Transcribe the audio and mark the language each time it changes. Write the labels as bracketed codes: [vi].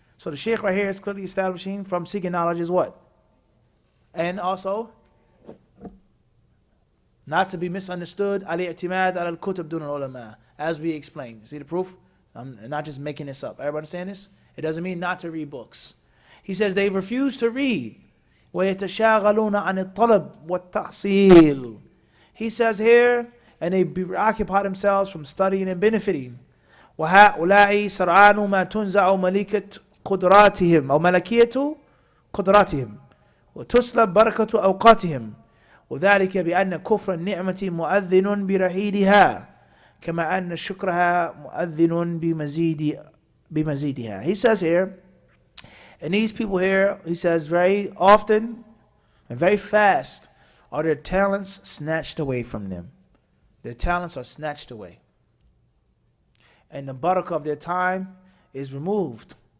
[en] So the Sheikh right here is clearly establishing from seeking knowledge is what? And also, not to be misunderstood, al-i'timad al-kutub dun al-ulama, as we explained. See the proof? I'm not just making this up. Everybody understand this? It doesn't mean not to read books. He says they refuse to read. [ar] وَيَتَشَاغَلُونَ عَنِ الطَّلَبِ وَالتَّحْصِيلِ. [en] He says here, and they preoccupy themselves from studying and benefiting. [ar] وَهَؤُلَاءِ سَرْعَانُ مَا تُنْزَعُ مَلِكَةُ قدراتهم أو ملكية قدراتهم وتسلب بركة أوقاتهم وذلك بأن كفر النعمة مؤذن برحيلها كما أن شكرها مؤذن بمزيدها. [en] He says here, and these people here, he says very often and very fast are their talents snatched away from them. Their talents are snatched away. And the barakah of their time is removed.